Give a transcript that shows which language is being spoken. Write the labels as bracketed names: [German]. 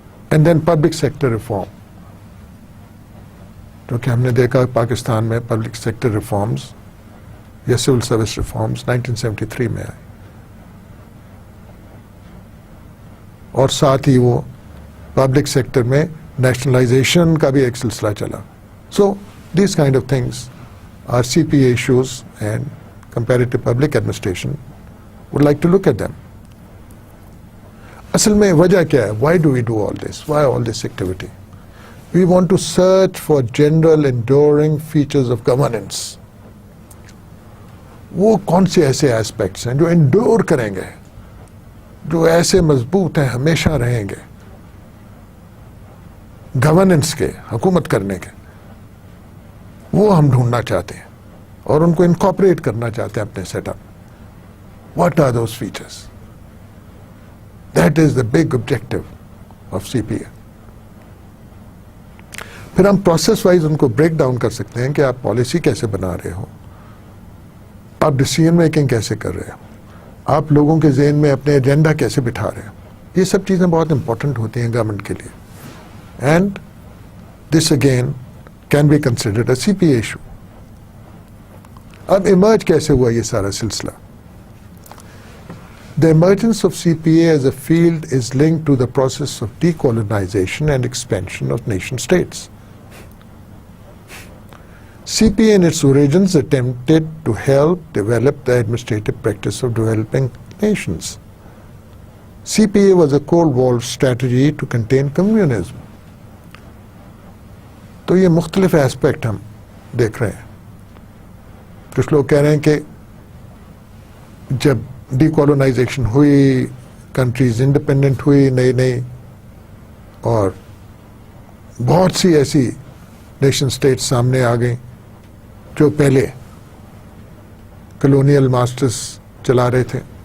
[Urdu] And then public sector reform, کیونکہ ہم نے دیکھا پاکستان میں پبلک سیکٹر ریفارمز یا سول سروس ریفارمز 1973 میں آئے اور ساتھ ہی وہ پبلک سیکٹر میں نیشنلائزیشن کا بھی ایک سلسلہ چلا. [English] So these kind of things are C P A issues and comparative public administration would like to look at them. [Urdu] اصل میں وجہ کیا ہے؟ [English] Why do we do all this? Why all this activity? We want to search for general enduring features of governance. [Urdu] وہ کون سے ایسے aspects ہیں جو انڈور کریں گے, جو ایسے مضبوط ہیں, ہمیشہ رہیں گے گورننس کے, حکومت کرنے کے, وہ ہم ڈھونڈنا چاہتے ہیں اور ان کو انکارپوریٹ کرنا چاہتے ہیں اپنے set up. [English] What are those features? That is the big objective of CPA. [Urdu] پھر ہم پروسیس وائز ان کو بریک ڈاؤن کر سکتے ہیں کہ آپ پالیسی کیسے بنا رہے ہو, آپ ڈیسیژن میکنگ کیسے کر رہے ہو, آپ لوگوں کے ذہن میں اپنے ایجنڈا کیسے بٹھا رہے ہو. یہ سب چیزیں بہت امپورٹنٹ ہوتی ہیں گورنمنٹ کے لیے. [English] And this again can be considered a C P A issue. [Urdu] اب ایمرج کیسے ہوا یہ سارا سلسلہ؟ [English] The emergence of CPA as a field is linked to the process of decolonization and expansion of nation states. CPA in its origins attempted to help develop the administrative practice of developing nations. CPA was a Cold War strategy to contain communism. [Urdu] تو یہ مختلف aspect ہم دیکھ رہے ہیں. کچھ لوگ کہہ رہے ہیں کہ جب ڈی کالونائزیشن ہوئی, کنٹریز انڈیپینڈنٹ ہوئی نئی نئی, اور بہت سی ایسی نیشن اسٹیٹس سامنے آ گئیں جو پہلے کلونیل ماسٹرز چلا رہے تھے.